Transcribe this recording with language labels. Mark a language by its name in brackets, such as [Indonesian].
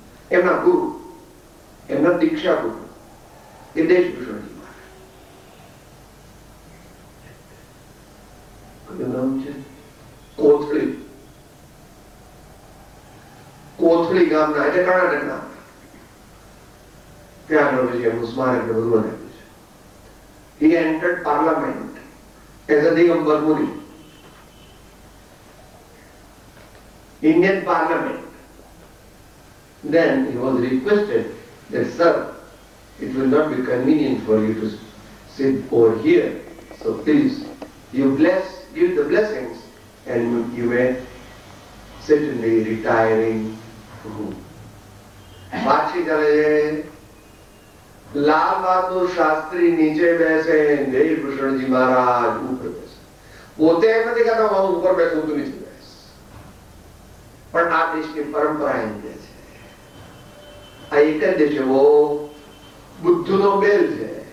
[Gujarati] એમના ગુરુ, એમના દીક્ષા ગુરુ એ દેશભૂષણજી મહારાજ. નામ છે કોથળી. કોથળી ગામના એટલે કર્ણાટકના ત્યાં આગળ છે એમનું સ્મારક બધું બનાવ્યું છે. [English] He entered parliament as a Digambar Muni. Indian parliament. Then he was requested that, sir, it will not be convenient for you to sit over here, so please give the blessings and you may sit in the retiring room. [Gujarati] પાછી ચાલે છે. લાલ બહાદુર શાસ્ત્રી નીચે બેસે, દેશભૂષણજી મહારાજ ઉપર બેસે. પોતે એમ નથી કહેતા હું ઉપર બેસું, તું નીચે બેસ, પણ આ દેશની પરંપરા એમ કે છે. આ એક જ દેશ એવો બુદ્ધનો બેલ છે.